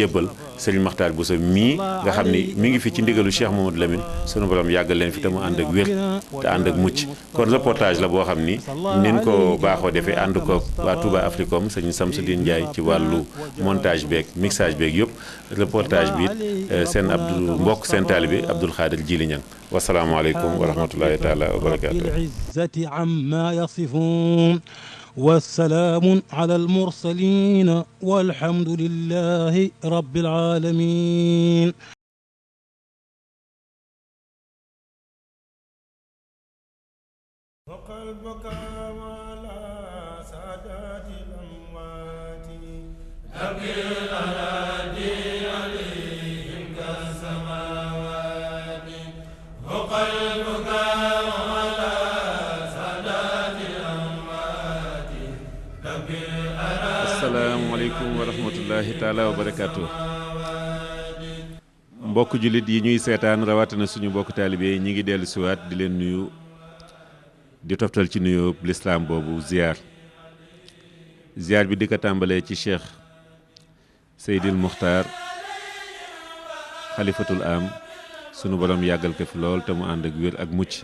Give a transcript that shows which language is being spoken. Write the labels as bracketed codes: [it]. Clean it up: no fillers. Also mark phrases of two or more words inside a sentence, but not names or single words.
[wo] jébbal Serigne Makhtar Bousso mii nga xam ni mi ngi fi ci ndigalu Cheikh Mamadou Lamine sunu borom yàggal leen fi te mu ànd ak wér te ànd ak mucc kon reportage la boo xam ni nin ko baaxoo defee ànd ko waa Touba Africom sëñ Samsudine Ndiaye ci wàllu montage beeg mixage beeg yëpp reportage bi seen Abdou mbokk seen taalibe Abdoul Khadir Djili Niang [ar] والسلام عليكم ورحمة الله تعالى وبركاته. والسلام على المرسلين والحمد لله رب العالمين. وقلبك على سادات الأموات أبكي الأراضي عليهم كالسماوات وقلبك السلام عليكم ورحمة الله تعالى وبركاته. [wo] mbokk jullit yi ñuy seetaan rawatina suñu mbokk taalibe yi ñi ngi dellu siwaat di leen nuyu di toftal ci nuyoo lislaam boobu ziar bi di ko tàmbalee ci cheikh Seydil Muxtaar xalifatul am sunu borom yàggal ko fi lool te mu ànd ak wér ak mucc